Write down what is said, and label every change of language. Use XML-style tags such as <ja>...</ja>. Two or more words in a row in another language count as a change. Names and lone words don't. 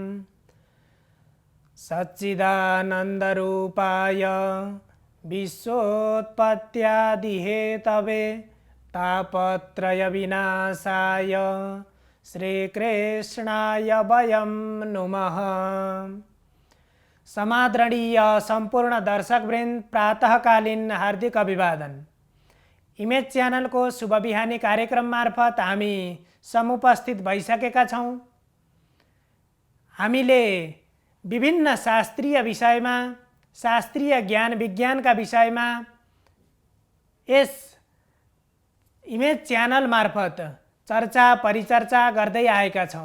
<sa>सच्चिदानन्दरूपाय विश्वोत्पत्त्यादिहेतवे तापत्रयविनाशाय श्रीकृष्णाय वयं नुमः।</sa> <ne>समादरणीय संपूर्ण दर्शकवृन्द, प्रातःकालीन हार्दिक अभिवादन। इमेज च्यानल को शुभ बिहानी कार्यक्रम मार्फत हामी समुपस्थित भइसकेका छौं। हामीले विभिन्न शास्त्रीय विषयमा, शास्त्रीय ज्ञान विज्ञानका विषयमा यस इमेज च्यानल मार्फत चर्चा परिचर्चा गर्दै आएका छौं।</ne>